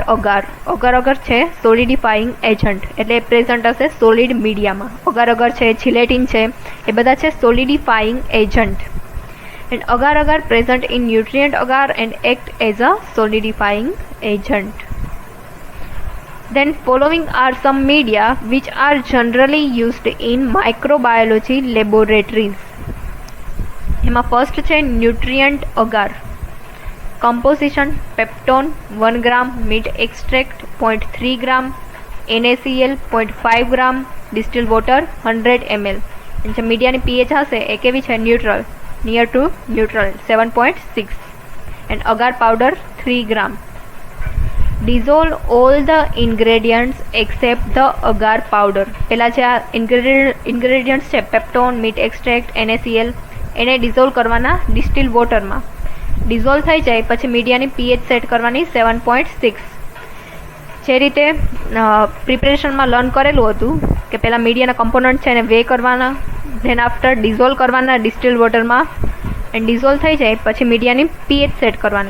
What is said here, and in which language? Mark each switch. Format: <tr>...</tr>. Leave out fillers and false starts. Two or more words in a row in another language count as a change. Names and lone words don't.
<gu>અગાર છે</gu> <en>solidifying agent,</en> <gu>એટલે પ્રેઝન્ટ હશે સોલિડ મીડિયામાં. અગાર છે, જીલેટિન છે, એ બધા છે</gu> <en>solidifying agent. and agar present in nutrient agar and act as a solidifying agent. Then following are some media which are generally used in microbiology laboratories.</en> <gu>એમાં ફર્સ્ટ છે</gu> <en>nutrient agar. composition: peptone 1 gram, meat extract 0.3 gram, NaCl 0.5 gram, distil water 100 ml.</en> <gu>જે મીડિયાની pH હશે એ કેવી છે? ન્યુટ્રલ,</gu> <en>near to neutral</en> <gu>7.6.</gu> <en>and agar powder 3 gram. Dissolve all the ingredients except the agar powder.</en> <gu>પહેલાં જે આ ઇન્ગ્રેડિયન્ટ્સ છે પેપ્ટોન,</gu> <en>meat extract,</en> <gu>NaCl, એને ડિઝોલ્વ કરવાના ડિસ્ટિલ વોટરમાં. ડિઝોલ્વ થઈ જાય પછી મીડિયાની pH સેટ કરવાની 7.6. જે રીતે પ્રિપરેશનમાં લર્ન કરેલું હતું કે પહેલાં મીડિયાના કમ્પોનન્ટ છે એને વે કરવાના,</gu> <en>then after</en> <gu>ડિઝોલ્વ કરવાના ડિસ્ટિલ વોટરમાં, એન્ડ ડિઝોલ્વ થઈ જાય પછી મીડિયાની pH સેટ કરવાની.</gu>